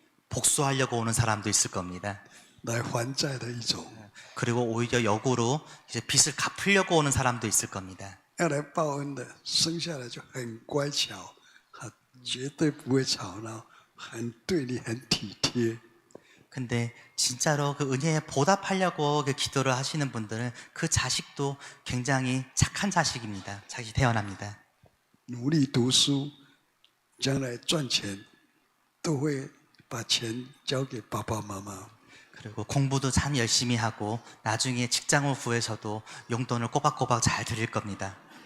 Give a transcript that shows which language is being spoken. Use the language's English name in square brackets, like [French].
[Korean] 복수하려고 오는 사람도 있을 겁니다. [Chinese] 来还债的一种， [Korean] 그리고 오히려 역으로 이제 빚을 갚으려고 오는 사람도 있을 겁니다. [Chinese] 要来报恩的，生下来就很乖巧，绝对不会吵闹，很对你很体贴。 [Korean] 근데 진짜로 그 은혜에 보답하려고 그 기도를 하시는 분들은 그 자식도 굉장히 착한 자식입니다. 자식이 태어납니다. [Chinese] 努力读书，将来赚钱，都会把钱交给爸爸妈妈。 [Korean] 그리고 공부도 참 열심히 하고 나중에 직장을 구해서도 용돈을 꼬박꼬박 잘 드릴 겁니다.